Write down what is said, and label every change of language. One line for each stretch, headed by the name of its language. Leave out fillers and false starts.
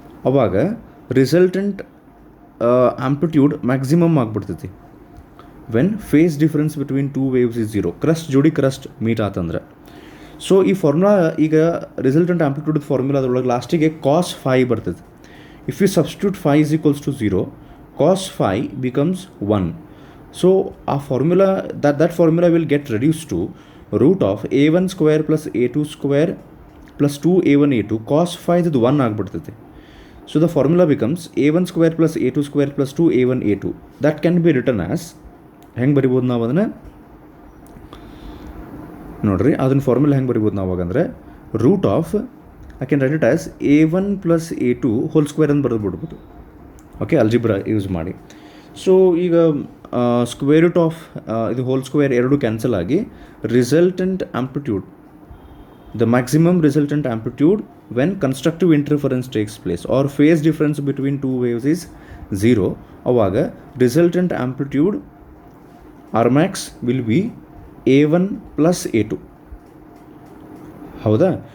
English: ಅವಾಗ resultant amplitude maximum ಆಗಿಬಿಡ್ತೈತಿ when phase difference between two waves is 0, crest ಜೋಡಿ crest meet ಆತಂದ್ರೆ.
Kannada: So ಈ formula ಈಗ ರಿಸಲ್ಟೆಂಟ್ ಆಂಪ್ಲಿಟ್ಯೂಡ್ ಫಾರ್ಮುಲಾದೊಳಗೆ ಲಾಸ್ಟಿಗೆ cos phi ಬರ್ತೈತೆ.
English: If you substitute phi is equals to 0, cos phi becomes 1. So a formula that formula will get reduced to root of a1² plus a2² plus 2a1 a2 cos phi
Kannada: ಇದು 1 ಆಗಿಬಿಡ್ತೈತೆ.
English: So the formula becomes a1² plus a2² plus 2a1 a2. That can be written as,
Kannada: ಹೆಂಗೆ ಬರಿಬೋದು ನಾವು ಅದನ್ನು ನೋಡ್ರಿ, ಅದನ್ನ formula ಹೆಂಗೆ ಬರಿಬೋದು ನಾವು ಅವಾಗಂದರೆ, root of I can write it as a1 plus a2 whole square ಅಂತ ಬರೆದು ಬಿಡ್ಬೋದು.
English: Okay, algebra use ಮಾಡಿ. So ಈಗ square root of ಇದು ಹೋಲ್ ಸ್ಕ್ವೇರ್ ಎರಡು ಕ್ಯಾನ್ಸಲ್ ಆಗಿ resultant amplitude, the maximum resultant amplitude when constructive interference takes place are phase difference between two waves is 0,
Kannada: ಅವಾಗ resultant amplitude ಆರ್ಮ್ಯಾಕ್ಸ್
English: Will be a1 plus a2. ಹೌದಾ?